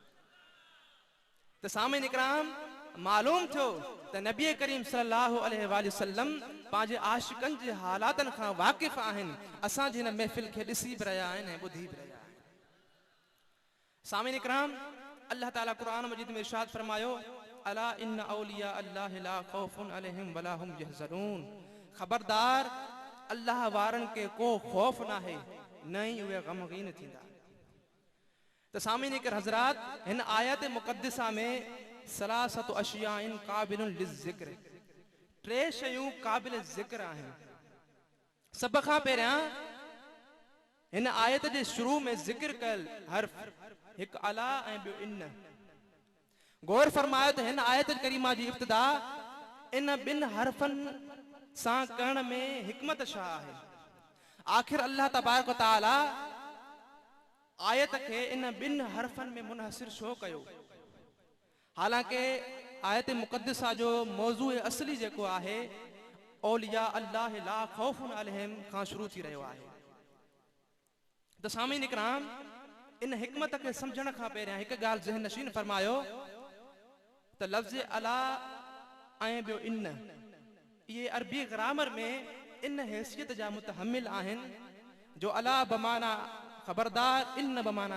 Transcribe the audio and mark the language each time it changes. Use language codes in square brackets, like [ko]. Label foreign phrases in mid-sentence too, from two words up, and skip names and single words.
[sd] त सामीन इकराम मालूम थियो त नबी करीम [ar] صلى الله عليه وسلم [sd] पंहिंजे आशिकनि जे हालातनि खां वाक़िफ़ आहिनि असांजी हिन महफ़िल खे ॾिसी बि रहिया आहिनि ऐं ॿुधी बि रहिया आहिनि सामीन इकराम अल्लाह ताला क़ुरान मजीद में इरशाद फरमायो [ar] ألا إن أولياء الله لا خوف عليهم ولا هم يحزنون [sd] खबरदार अल्लाह वारनि के को खौफ नाहे न ई उहे गमगीन थींदा त सामीन इकर हज़रात हिन आयत मुक़द्दिसा में [ar] ثلاثة أشياء قابل للذكر [sd] टे शयूं काबिल ज़िक्र आहिनि सब खां पहिरियां हिन आयत जे शुरू में ज़िक्र कयल हर्फ हिकु अला ऐं ॿियो इन गौर फरमायो त हिन आयत करीमा जी इब्तिदा इन ॿिनि हर्फनि सां करण में हिकमत छा आहे आखिर [ar] الله تبارك وتعالى [sd] आयत खे इन ॿिनि हर्फनि में मुनहसिर छो कयो हालांकि आयत मुक़द्दिसा जो मौज़ू असली जेको आहे [ar] أولياء الله لا خوف عليهم [sd] खां शुरू थी रहियो आहे त सामीन इकराम इन हिकमत खे सम्झण खां पहिरियां हिकु ॻाल्हि ज़हन नशीन फरमायो त लफ़्ज़ अला ऐं ॿियो इन इहे अरबी ग्रामर में इन हैसियत जा मुतहमिल आहिनि जो अला बमाना खबरदार इन बमाना